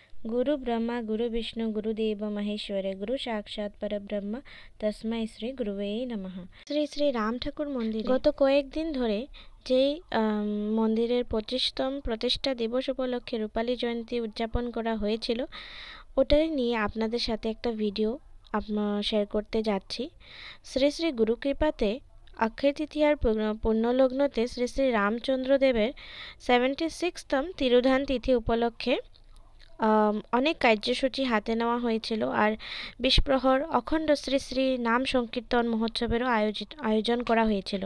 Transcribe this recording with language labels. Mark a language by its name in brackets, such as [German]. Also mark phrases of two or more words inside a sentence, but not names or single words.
[Sanskrit] गुरु ब्रह्मा गुरु विष्णु गुरुदेव महेश्वर गुरु साक्षात् परब्रह्म तस्मै श्री गुरुवे नमः। [Bangla] श्री श्री राम ठाकुर मंदिर गत कয়েকদিন ধরে যেই মন্দিরের 25তম প্রতিষ্ঠা দিবস উপলক্ষে রূপালী জয়ন্তী উদযাপন করা হয়েছিল ওটাই নিয়ে আপনাদের সাথে একটা ভিডিও শেয়ার করতে যাচ্ছি। শ্রী শ্রী গুরু কৃপাতে অক্ষয় তৃতীয়ার পুণ্যলগ্নতে শ্রী শ্রী রামচন্দ্র দেবের 76তম তিরোধান তিথি উপলক্ষে অনেক কার্যসূচি হাতে নেওয়া হয়েছিল আর 20 প্রহর অখণ্ড শ্রী শ্রী নাম সংকীর্তন মহোৎসবেরও আয়োজন করা হয়েছিল।